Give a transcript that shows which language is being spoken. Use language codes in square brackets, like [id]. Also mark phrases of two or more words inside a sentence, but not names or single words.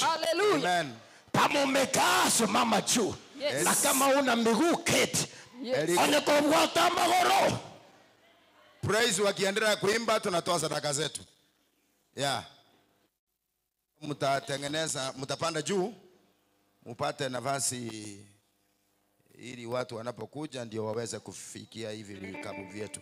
[sw] Hallelujah. Amen. Kama umekaa simama juu. Yes. Na kama una miguu keti. Yes. [guz] Onye kubwata magoro. [sw] Praise wakiendelea kuimba tunatoa sadaka zetu. Yeah. Mtatengeneza, mtapanda juu mpate nafasi ili watu wanapokuja ndio waweze kufikia hivi vikapu vyetu.